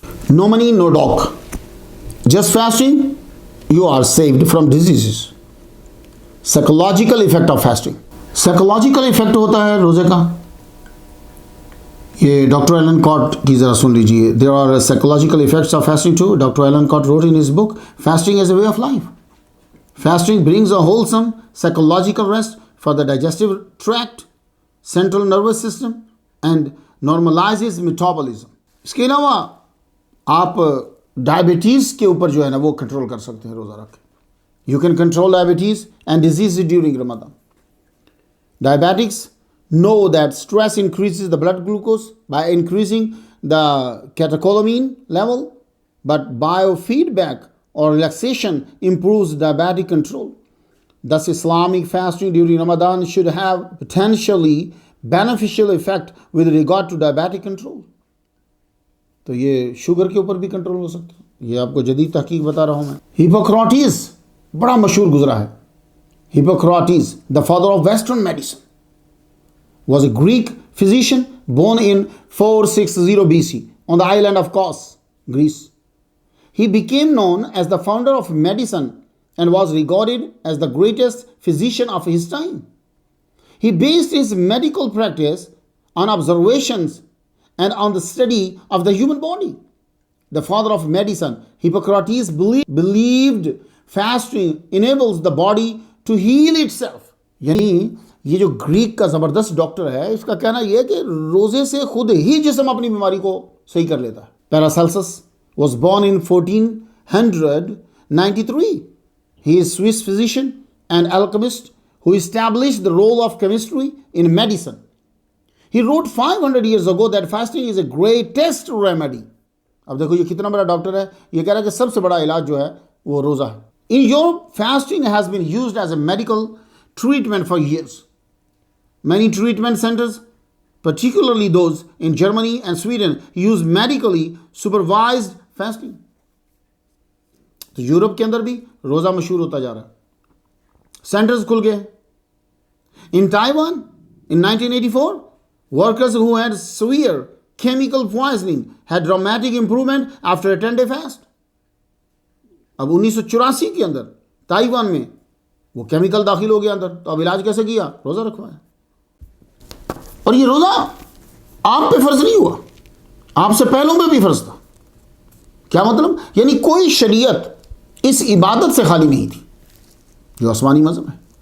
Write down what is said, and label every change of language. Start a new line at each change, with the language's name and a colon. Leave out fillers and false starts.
English: No money no dog, just fasting you are saved from diseases. Psychological effect of fasting.
Urdu: Psychological effect ہوتا ہے روزے کا. یہ doctor Alan کاٹ کی ذرا سن لیجیے.
English: There are psychological effects of fasting too. Doctor Allan Cott wrote in his book Fasting as a Way of Life. Fasting brings a wholesome psychological rest for the digestive tract, central nervous system, and normalizes metabolism.
Urdu: اس کے علاوہ آپ diabetes کے اوپر جو ہے نا وہ control کر سکتے ہیں روزہ رکھ کے.
English: You can control diabetes and disease during Ramadan. Diabetics know that stress increases the blood glucose by increasing the catecholamine level, but biofeedback or relaxation improves diabetic control. Thus, Islamic fasting during Ramadan should have potentially beneficial effect with regard to diabetic control.
Urdu: تو یہ sugar کے اوپر بھی control ہو سکتا ہے. یہ آپ کو جدید تحقیق بتا رہا ہوں میں. ہپوکریٹس بڑا مشہور گزرا ہے.
English: Hippocrates, the father of Western medicine, was a Greek physician born in 460 BC on the island of Kos, Greece. He became known as the founder of medicine and was regarded as the greatest physician of his time. He based his medical practice on observations and on the study of the human body. The father of medicine, Hippocrates, believed fasting enables the body to heal itself.
Urdu: یعنی یہ جو Greek کا زبردست doctor ہے اس کا کہنا یہ ہے کہ روزے سے خود ہی جسم اپنی بیماری کو صحیح کر لیتا ہے.
English: Paracelsus was born in 1493. He is Swiss physician and alchemist who established the role of chemistry in medicine. He wrote 500 years ago that fasting is a greatest remedy.
Urdu: اب دیکھو یہ کتنا بڑا ڈاکٹر ہے. یہ کہہ رہا ہے کہ سب سے بڑا علاج جو ہے وہ روزہ ہے.
English: In Europe, fasting has been used as a medical treatment for years. Many treatment centers, particularly those in Germany and Sweden, use medically supervised fasting.
Urdu: تو یورپ کے اندر بھی روزہ مشہور ہوتا جا رہا ہے. سینٹرز کھل گئے.
English: In Taiwan, in 1984, workers who had severe chemical poisoning had dramatic improvement after a 10-day fast.
Urdu: اب 1984 کے اندر تائیوان میں وہ کیمیکل داخل ہو گیا اندر, تو اب علاج کیسے کیا؟ روزہ رکھوایا. اور یہ روزہ آپ پہ فرض نہیں ہوا, آپ سے پہلوں میں بھی فرض تھا. کیا مطلب؟ یعنی کوئی شریعت اس عبادت سے خالی نہیں تھی جو آسمانی مذہب ہے.